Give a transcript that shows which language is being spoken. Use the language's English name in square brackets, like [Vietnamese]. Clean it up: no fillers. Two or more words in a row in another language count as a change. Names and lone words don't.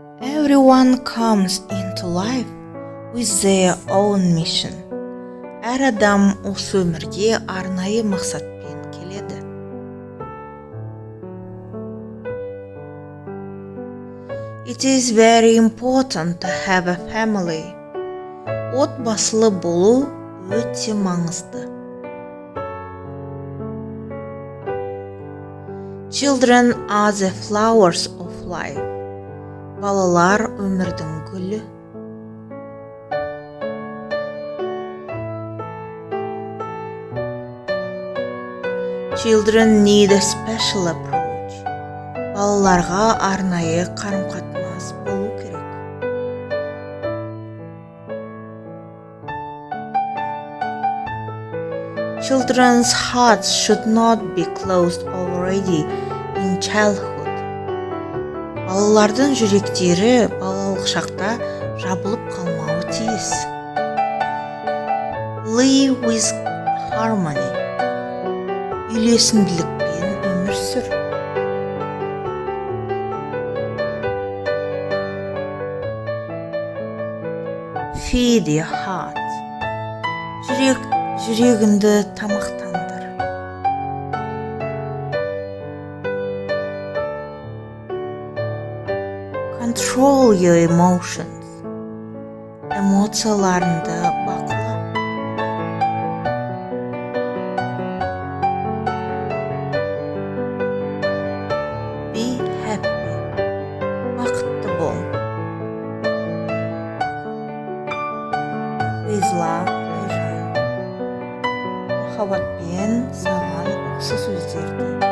[English] Everyone comes into life with their own mission. [Kazakh] Әр адам осы өмірге арнайы мақсатпен келеді. [English] It is very important to have a family. [Kazakh] Отбасылы болу өте маңызды. [English] Children are the flowers of life. [Kazakh] Балалар өмірдің гүлі. [English] Children need a special approach. [Kazakh] Балаларға арнайы қарым-қатынас болу керек. [English] Children's hearts should not be closed already in childhood. [Kazakh] Балалардың жүректері балалық шақта жабылып қалмауы тиіс. [English] Live with harmony. [Kazakh] Үйлесімділікпен өмір сүр. [English] Feed your heart. [Kazakh] Жүрегіңді тамақтандыр. [English] Control your emotions. [Kazakh] Эмоцияларыңды бақыла. [English] Be happy. [Kazakh] Бақытты бол. [English] With love, Айжан. [Kazakh] Махаббатпен саған осы сөздерді